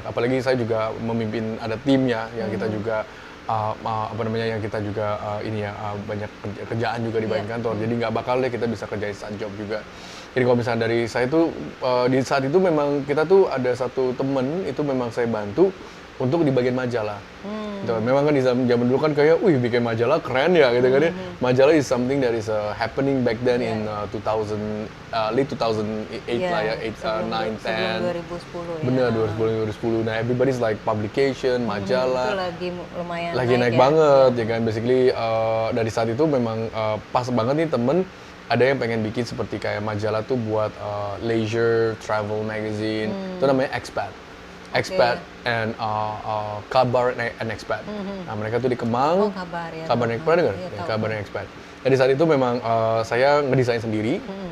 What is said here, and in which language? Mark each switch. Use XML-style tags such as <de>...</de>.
<id>Apalagi saya juga memimpin ada timnya yang kita juga yang kita juga banyak kerjaan juga di bagian kantor. Jadi nggak bakal deh kita bisa kerjain side job juga. Jadi kalau misalnya dari saya tuh di saat itu memang kita tuh ada satu temen itu memang saya bantu untuk di bagian majalah. Gitu. Memang kan di zaman dulu kan kayak, wih bikin majalah keren ya gitu kan ya.</id> <en>Majalah is something that is happening back then in 2000 late 2008 lah ya, 8, 9, 10.</en> <id>Sebelum 2010 ya. Bener, 2010. Nah,</id> <en>everybody's like publication,</en> <id>majalah. Itu lagi lumayan Lagi naik ya. banget ya kan. Basically dari saat itu memang pas banget nih temen ada yang pengen bikin seperti kayak majalah tuh buat</id> <en>leisure, travel magazine.</en> <id>Itu namanya Expat and Kabar and Expat. Nah, mereka tuh di Kemang. Oh, Kabar ya. Kabar and pernah dengar? Iya, Ya, tahu. Kabar and Expat. Nah, di saat itu memang saya ngedesain sendiri.</id>